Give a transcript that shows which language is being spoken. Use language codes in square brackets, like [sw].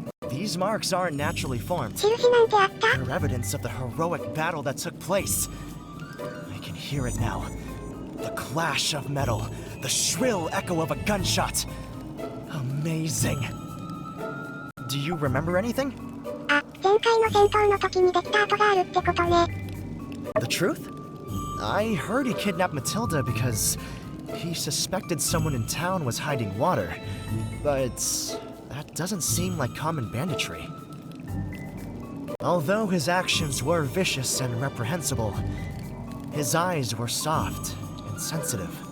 [en] These marks aren't naturally formed. [ja] 印なんてあった？ [en] They're evidence of the heroic battle that took place. I can hear it now. The clash of metal, the shrill echo of a gunshot. Amazing. Do you remember anything? [ja] あ、前回の戦闘の時にできた跡があるってことね。 [en] The truth? I heard he kidnapped Matilda because he suspected someone in town was hiding water. But that doesn't seem like common banditry. Although his actions were vicious and reprehensible, his eyes were soft and sensitive.